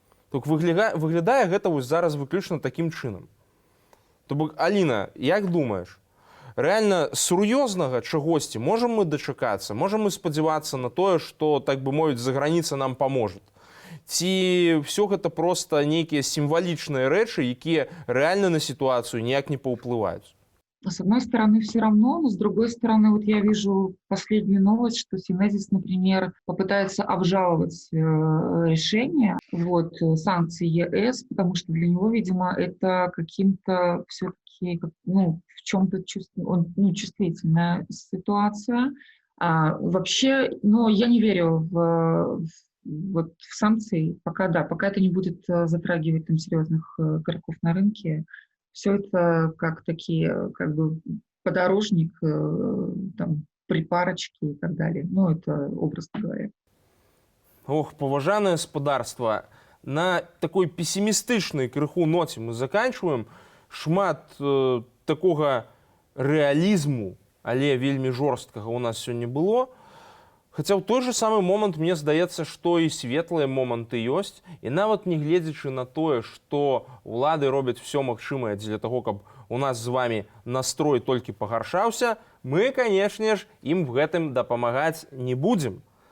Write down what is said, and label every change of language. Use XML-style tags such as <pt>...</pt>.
<be>Так выглядае гэта вось зараз выключна такім чынам. То бок, Аліна, як думаеш, рэальна сур'ёзнага чагосьці можам мы дачакацца, можам мы спадзявацца на тое, што, так бы мовіць, заграніца нам паможа? Ці ўсё гэта проста нейкія сімвалічныя рэчы, якія рэальна на сітуацыю ніяк не паўплываюць?</be> <ru>С одной стороны, все равно, но с другой стороны, вот я вижу последнюю новость, что Синезис, например, попытается обжаловать решение санкций ЕС, потому что для него, видимо, это каким-то все-таки, в чем-то чувствительная ситуация. Вообще, я не верю в санкции, пока это не будет затрагивать там серьезных игроков на рынке. Все это как такие, подорожник, там, припарочки и так далее. Это образно говоря.</ru> <be>Паважанае спадарства, на такой пессімістычнай крыху ноце мы заканчваем. Шмат такога рэалізму, але вельмі жорсткага у нас сёння было. Хаця ў той же самы момант мне здаецца, што і светлыя моманты ёсць, і нават не гледзячы на тое, што ўлады робяць все магчымае для таго, каб у нас з вами настрой толькі пагаршаўся, мы, канешне ж, ім в гэтым дапамагаць не будзем.</be>